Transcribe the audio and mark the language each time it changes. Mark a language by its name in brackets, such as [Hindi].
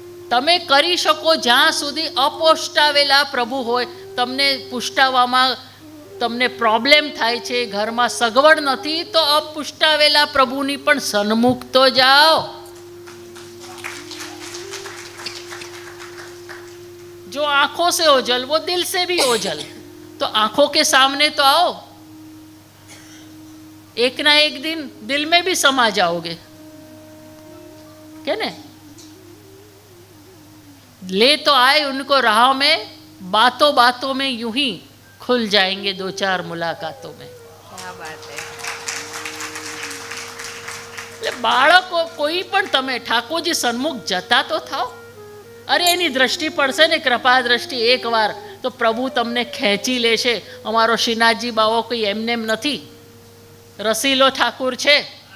[Gujarati] તમે કરી શકો જ્યાં સુધી અપોષ્ટાવેલા પ્રભુ હોય, તમને પુષ્ટાવવામાં તમને પ્રોબ્લેમ થાય છે, ઘરમાં સગવડ નથી, તો અપુષ્ટાવેલા પ્રભુની પણ સન્મુખ તો જાઓ. [Hindi] જો આંખों से ओझल वो दिल से भी ओझल, तो आंखों के सामने तो आओ. एक ना एक दिन दिल में भी समा जाओगे, क्या ने? ले तो आए उनको राह में, बातों बातों में यूं ही खुल जाएंगे दो चार मुलाकातों में. क्या बात है. [Gujarati] એટલે બાળકો કોઈ પણ તમે ઠાકોરજી સન્મુખ જતા તો થાઓ. અરે એની દ્રષ્ટિ પડશે ને, કૃપા દ્રષ્ટિ એકવાર, તો પ્રભુ તમને ખેંચી લેશે. અમારો શ્રીનાથજી બાવો કોઈ એમને એમ નથી, રસીલો ઠાકુર છે.